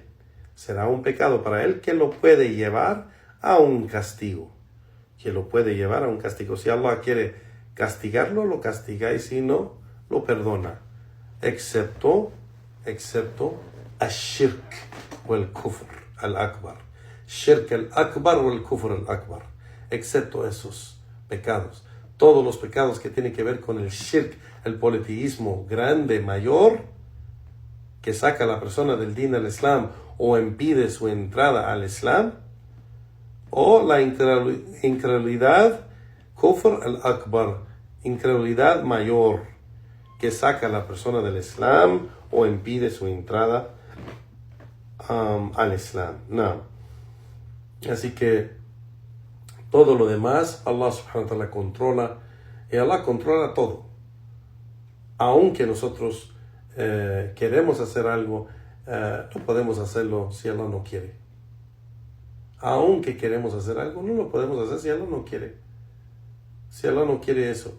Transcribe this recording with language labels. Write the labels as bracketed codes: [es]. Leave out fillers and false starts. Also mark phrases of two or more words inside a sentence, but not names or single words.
[es] Será un pecado para él que lo puede llevar a un castigo. Si Allah quiere castigarlo, lo castiga, y si no, lo perdona. Excepto al-shirk o el [ar] كفر الأكبر. شرك الأكبر [es] o el [ar] كفر الأكبر. [es] Excepto esos pecados. Todos los pecados que tienen que ver con el shirk, el politeísmo grande, mayor, que saca a la persona del [ar] دين الإسلام [es] o impide su entrada al Islam, o la incredulidad, [ar] كفر الأكبر, [es] incredulidad mayor, que saca a la persona del Islam o impide su entrada al Islam. No. Así que todo lo demás Allah [ar] سبحانه وتعالى [es] controla, y Allah controla todo. Aunque nosotros queremos hacer algo, no podemos hacerlo si Allah no quiere. Aunque queremos hacer algo, no lo podemos hacer si Allah no quiere. Si Allah no quiere eso.